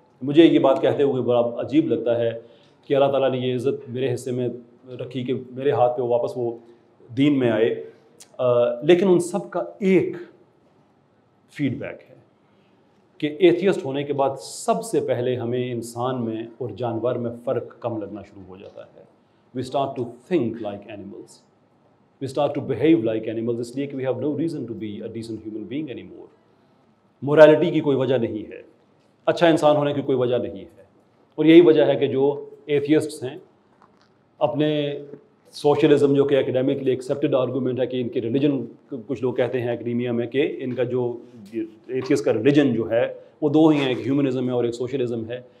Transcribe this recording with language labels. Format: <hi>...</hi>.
<ur>مجھے یہ بات کہتے ہوئے بڑا عجیب لگتا ہے کہ اللہ تعالیٰ نے یہ عزت میرے حصے میں رکھی کہ میرے ہاتھ پہ واپس وہ دین میں آئے, لیکن ان سب کا ایک فیڈ بیک ہے کہ ایتھیسٹ ہونے کے بعد سب سے پہلے ہمیں انسان میں اور جانور میں فرق کم لگنا شروع ہو جاتا ہے.</ur> <en>we start to think like animals, we start to behave like animals,</en> <ur>اس لیے کہ</ur> <en>we have no reason to be a decent human being anymore.</en> <ur>morality کی کوئی وجہ نہیں ہے, اچھا انسان ہونے کی کوئی وجہ نہیں ہے. اور یہی وجہ ہے کہ جو ایتھیسٹس ہیں اپنے سوشلزم, جو کہ اکیڈیمکلی ایکسیپٹڈ آرگومنٹ ہے کہ ان کے ریلیجن, کچھ لوگ کہتے ہیں اکیڈیمیا میں کہ ان کا جو ایتھیسٹ کا ریلیجن جو ہے وہ دو ہی ہیں, ایک ہیومنزم ہے اور ایک سوشلزم ہے.</ur>